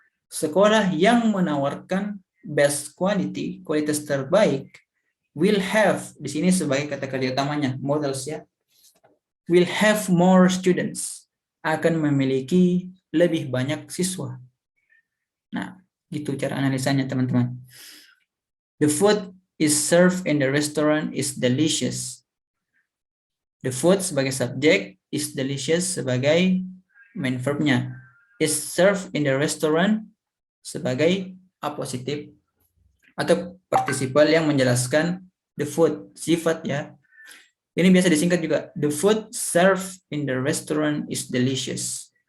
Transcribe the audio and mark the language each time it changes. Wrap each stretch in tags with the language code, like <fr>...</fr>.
<id>Sekolah yang menawarkan best quality, kualitas terbaik, will have, di sini sebagai kata kerja utamanya, models ya,</id> <en>will have more students,</en> <id>akan memiliki lebih banyak siswa. Nah, gitu cara analisanya teman-teman.</id> <en>The food is served in the restaurant is delicious.</en> <id>The food sebagai subjek,</id> <en>is delicious</en> <id>sebagai main verbnya.</id> <en>Is served in the restaurant</en> <id>sebagai apositif atau participle yang menjelaskan the food, sifat ya. Ini biasa disingkat juga.</id> <en>The food served in the restaurant is delicious.</en>